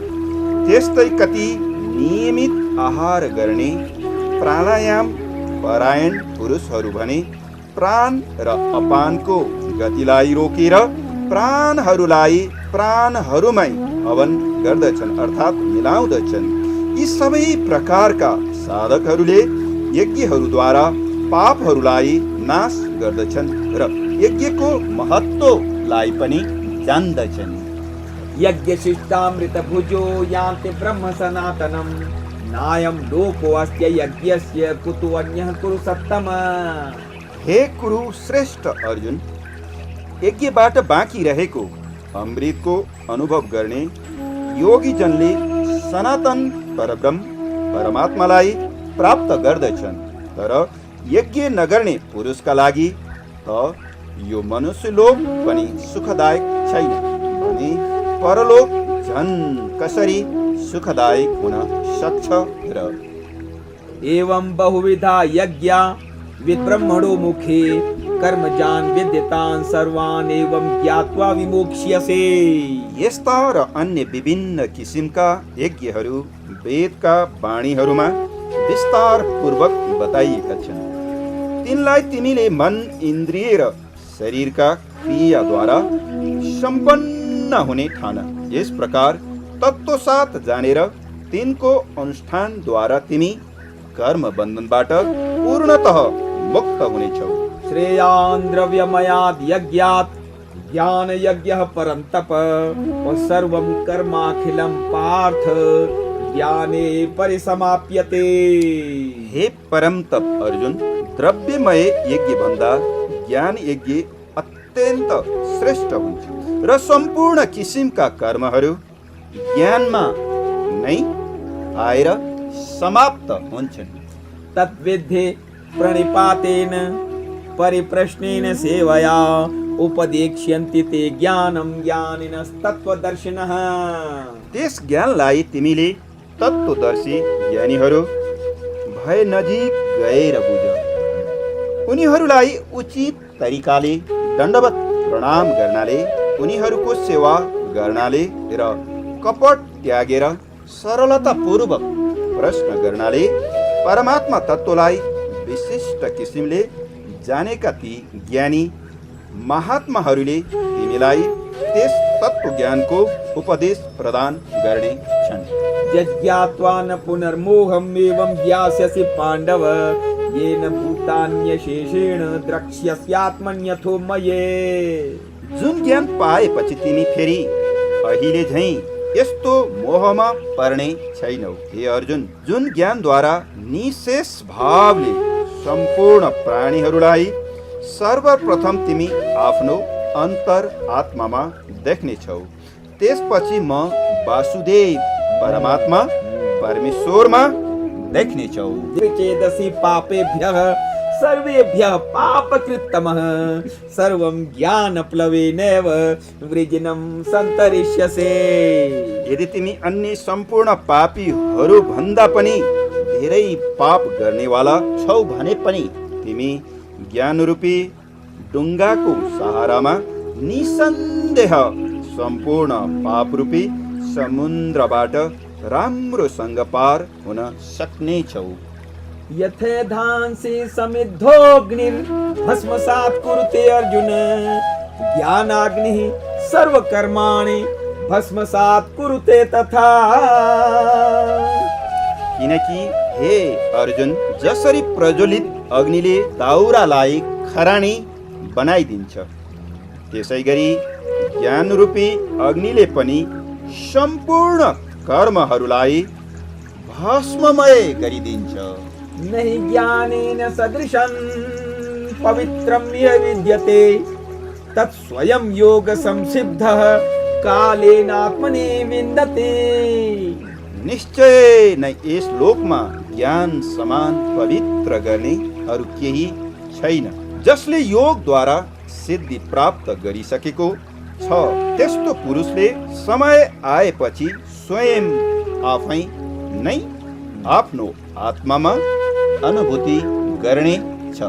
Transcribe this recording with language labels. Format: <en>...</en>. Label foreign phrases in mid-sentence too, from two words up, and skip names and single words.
<ne>त्यस्तै कति नियमित आहार गर्ने प्राणायाम परायण पुरुषहरू भने प्राण र अपानको गतिलाई रोकेर प्राणहरूलाई प्राणहरूमै हवन गर्दछन् अर्थात् मिलाउँदछन्। यी सबै प्रकारका साधकहरूले यज्ञहरूद्वारा पापहरूलाई नाश गर्दछन् र यज्ञको महत्त्वलाई पनि जान्दछन्।</ne> <sa>यज्ञ शिष्टामृत भुजो यान्ति ब्रह्म सनातनम नायम लोको अस्त्य यज्ञस्य कुतो अन्यः कुरु सत्तम।</sa> <ne>हे कुरु श्रेष्ठ अर्जुन, यज्ञबाट बाँकी रहेको अमृतको अनुभव गर्ने योगीजनले सनातन परब्रह्म परमात्मालाई प्राप्त गर्दछन्। तर यज्ञ नगर्ने पुरुषका लागि त यो मनुष्य लोक पनि सुखदायक छैन भने परलोक झन् कसरी सुखदायक हुन सक्छ र।</ne> <sa>एवं बहुविधा यज्ञा विब्रह्मणो मुखे कर्मजान विद्यतान सर्वान एवं ज्ञात्वा विमोक्ष्यसे।</sa> <ne>यस्ता र अन्य विभिन्न किसिमका यज्ञहरू वेदका वाणीहरूमा विस्तार पूर्वक बताइएका छन्। तिनलाई तिमीले मन इन्द्रिय र शरीरका क्रियाद्वारा सम्पन्न हुने ठान। यस प्रकार तत्त्वसाथ जानेर तिनको अनुष्ठानद्वारा तिमी कर्म बन्धनबाट पूर्णतः मुक्त हुनेछौ।</ne> <sa>श्रेयान् द्रव्यमयाद् यज्ञात् ज्ञान यज्ञः परं तप सर्वं कर्माखिलं पार्थ ज्ञाने परिसमाप्यते।</sa> <ne>हे परम तप अर्जुन, द्रव्यमय यज्ञ भन्दा ज्ञान यज्ञ अत्यन्त श्रेष्ठ हुन्छ र सम्पूर्ण किसिमका कर्महरू ज्ञानमा नै आएर समाप्त हुन्छन्।</ne> <sa>तद्विद्धि प्रणिपातेन परिप्रश्नेन सेवया उपदेक्ष्यन्ति ते ज्ञानं ज्ञानिनस्तत्त्वदर्शिनः।</sa> <ne>त्यस ज्ञानलाई तिमीले तत्त्वदर्शी ज्ञानीहरू भए नजिक गएर बुझ। उनीहरूलाई उचित तरिकाले दण्डवत प्रणाम गर्नाले, उनीहरूको सेवा गर्नाले र कपट त्यागेर सरलतापूर्वक प्रश्न गर्नाले परमात्मा तत्त्वलाई विशिष्ट किसिमले जानेका ती ज्ञानी महात्माहरूले तिमीलाई त्यस तत्त्व ज्ञानको उपदेश प्रदान गर्ने छन्।</ne> <sa>यज्ञात्वा न पुनर्मोहम् एवं ज्ञास्यसि पाण्डव येन भूतान्यशेषेण द्रक्ष्यस्यात्मन्यथो मये।</sa> <ne>जुन ज्ञान पाएपछि तिमी फेरि अहिले झैँ यस्तो मोहमा पर्ने छैनौ। हे अर्जुन, जुन ज्ञानद्वारा निशेष भावले सम्पूर्ण प्राणीहरूलाई सर्वप्रथम तिमी आफ्नो अन्तर आत्मामा देख्नेछौ, त्यसपछि म वासुदेव परमात्मा परमेश्वरमा देख्नेछौ।</ne> <sa>चेदसि पापेभ्यः सर्वेभ्यः पापकृत्तमः सर्वं ज्ञानप्लवेनैव वृजिनं सन्तरिष्यसे।</sa> <ne>यदि तिमी अन्य सम्पूर्ण पापीहरू भन्दा पनि धेरै पाप गर्नेवाला छौ भने पनि तिमी ज्ञानरूपी डुङ्गाको सहारामा निसन्देह सम्पूर्ण पापरूपी समुद्रबाट राम्रोसँग पार हुन सक्नेछौ।</ne> <sa>यथेधांसि समिद्धोऽग्निर्भस्मसात् कुरुते अर्जुन ज्ञानाग्निः सर्वकर्माणि भस्मसात् कुरुते तथा।</sa> <ne>किनकि हे अर्जुन, जसरी प्रज्वलित अग्निले दाउरालाई खरानी बनाइदिन्छ, त्यसै गरी ज्ञानरूपी अग्निले पनि सम्पूर्ण कर्महरूलाई भस्ममय गरिदिन्छ।</ne> <sa>नहि ज्ञानेन सदृशं पवित्रं यः विद्यते तत् स्वयं योग संसिद्धः कालेनात्मने विन्दते।</sa> <ne>निश्चय नै यस लोकमा ज्ञान समान पवित्र गर्ने अरू केही छैन। जसले योगद्वारा सिद्धि प्राप्त गरिसकेको छ त्यस्तो पुरुषले समय आएपछि स्वयं आफै नै आफ्नो आत्मामा अनुभूति गर्ने छ।</ne>